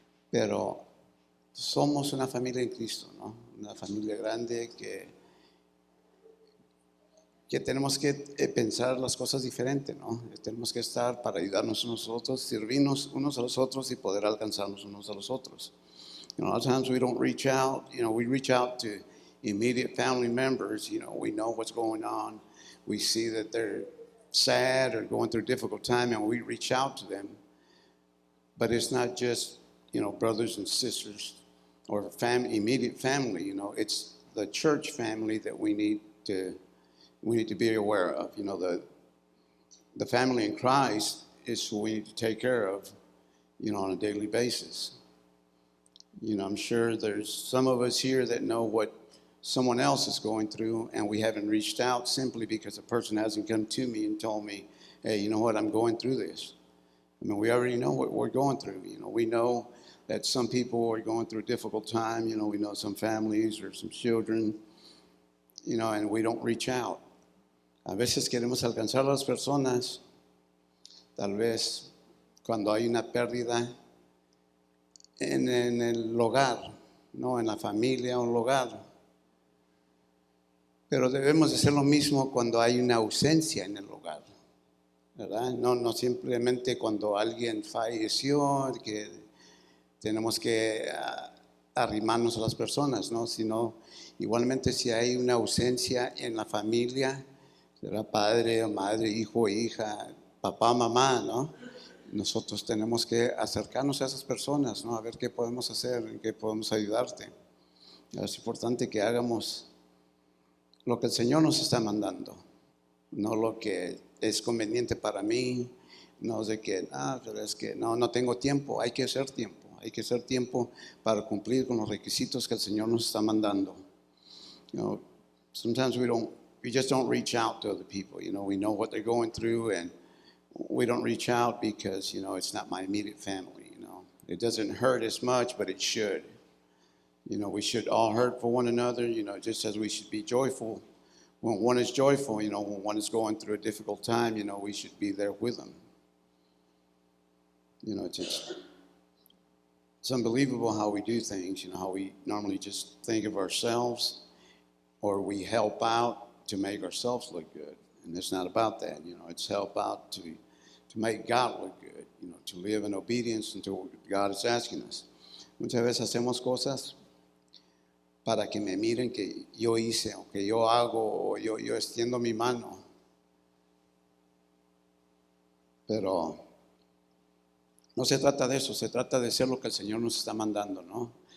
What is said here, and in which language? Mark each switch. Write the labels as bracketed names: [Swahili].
[Spanish] Pero somos una familia en Cristo, ¿no? Una familia grande que tenemos que pensar las cosas diferentes, ¿no? Tenemos que estar para ayudarnos nosotros, servirnos unos a los otros y poder alcanzarnos unos a los otros. [English] You know, a lot of times we don't reach out. You know, we reach out to immediate family members. You know, we know what's going on. We see that they're sad or going through a difficult time, and we reach out to them. But it's not just, you know, brothers and sisters or immediate family. You know, it's the church family that we need to be aware of. You know, the family in Christ is who we need to take care of, you know, on a daily basis. You know, I'm sure there's some of us here that know what someone else is going through, and we haven't reached out simply because the person hasn't come to me and told me, hey, you know what, I'm going through this. I mean, we already know what we're going through. You know, we know that some people are going through a difficult time. You know, we know some families or some children, you know, and we don't reach out. [Spanish] A veces queremos alcanzar a las personas, tal vez cuando hay una pérdida en el hogar, no en la familia o el hogar. Pero debemos hacer lo mismo cuando hay una ausencia en el hogar, ¿verdad? No simplemente cuando alguien falleció, que tenemos que arrimarnos a las personas, ¿no? Sino igualmente si hay una ausencia en la familia, será padre o madre, hijo o hija, papá, mamá, ¿no? Nosotros tenemos que acercarnos a esas personas, ¿no? A ver qué podemos hacer, en qué podemos ayudarte. Es importante que hagamos lo que el Señor nos está mandando, no lo que es conveniente para mí, no es de que, pero es que no tengo tiempo. Hay que hacer tiempo para cumplir con los requisitos que el Señor nos está mandando. [English] You know, sometimes we just don't reach out to other people. You know, we know what they're going through, and we don't reach out because, you know, it's not my immediate family. You know, it doesn't hurt as much, but it should. You know, we should all hurt for one another, you know, just as we should be joyful. When one is joyful, you know, when one is going through a difficult time, you know, we should be there with them. You know, it's unbelievable how we do things, you know, how we normally just think of ourselves, or we help out to make ourselves look good. And it's not about that, you know, it's help out to make God look good, you know, to live in obedience to what God is asking us. [Spanish] Muchas veces hacemos cosas para que me miren que yo hice, o que yo hago, o yo extiendo mi mano. Pero no se trata de eso, se trata de hacer lo que el Señor nos está mandando, ¿no?